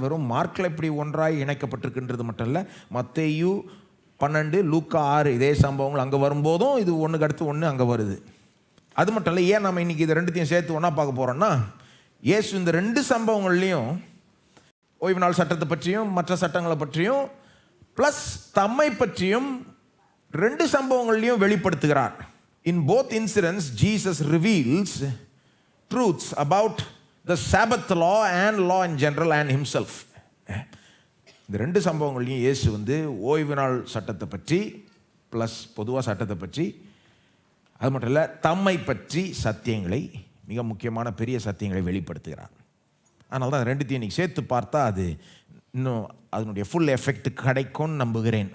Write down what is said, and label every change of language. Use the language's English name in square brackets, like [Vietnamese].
[Tamil] வெறும் மார்க்கில் இப்படி ஒன்றாய் இணைக்கப்பட்டிருக்குன்றது மட்டும் இல்லை, மத்தேயு 12, லூக்கா 6 இதே சம்பவங்கள் அங்கே வரும்போதும் இது ஒன்றுக்கு அடுத்து ஒன்று அங்கே வருது. அது மட்டும் இல்லை, ஏன் நம்ம இன்றைக்கி இது 2த்தையும் சேர்த்து ஒன்றா பார்க்க போகிறோன்னா, இயேசு இந்த 2 சம்பவங்கள்லையும் ஓய்வு நாள் சட்டத்தை பற்றியும் மற்ற சட்டங்களை பற்றியும் ப்ளஸ் தம்மை பற்றியும் 2 சம்பவங்கள்லையும் வெளிப்படுத்துகிறார். [English] In both incidents, Jesus reveals truths about the Sabbath law and law in general and himself. [Tamil] இந்த 2 சம்பவங்கள்லையும் இயேசு ஓய்வு நாள் சட்டத்தை பற்றி ப்ளஸ் பொதுவாக சட்டத்தை பற்றி, அது மட்டும் இல்லை தம்மை பற்றி சத்தியங்களை, மிக முக்கியமான பெரிய சத்தியங்களை வெளிப்படுத்துகிறார். அதனால தான் 2த்தையும் இன்றைக்கி சேர்த்து பார்த்தா அது இன்னும் அதனுடைய ஃபுல் எஃபெக்ட் கிடைக்கும்னு நம்புகிறேன்.